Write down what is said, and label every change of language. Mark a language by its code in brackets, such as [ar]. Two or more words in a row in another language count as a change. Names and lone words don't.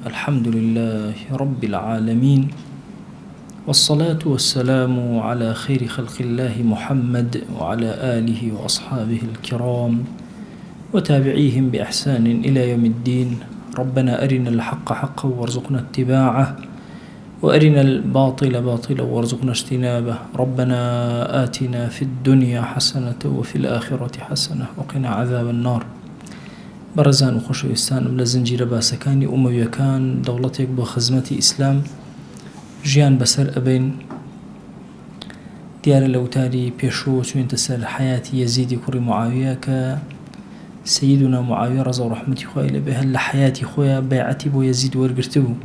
[ar] الحمد لله رب العالمين، والصلاة والسلام على خير خلق الله محمد وعلى آله وأصحابه الكرام وتابعيهم بإحسان إلى يوم الدين. ربنا أرنا الحق حقا وارزقنا اتباعه، وأرنا الباطل باطلا وارزقنا اجتنابه. ربنا آتنا في الدنيا حسنة وفي الآخرة حسنة وقنا عذاب النار. [ckb] بەڕێزان و خۆشەویستانم، لە زنجیرە باسەکانی ئومەویەکان دەوڵەتێک بۆ خزمەتی ئیسلام ژیان بەسەر ئەبین. دیارە لە وتاری پێشوو چوینتە سەر حیاتی یەزیدی کوڕی معاویە کە سەییدونا معاویە ڕەزا و ڕەحمەتی خوای لێبێ هەر لە حیاتی خۆیان بەیعەتی بۆ یەزید وەرگرتە بوو.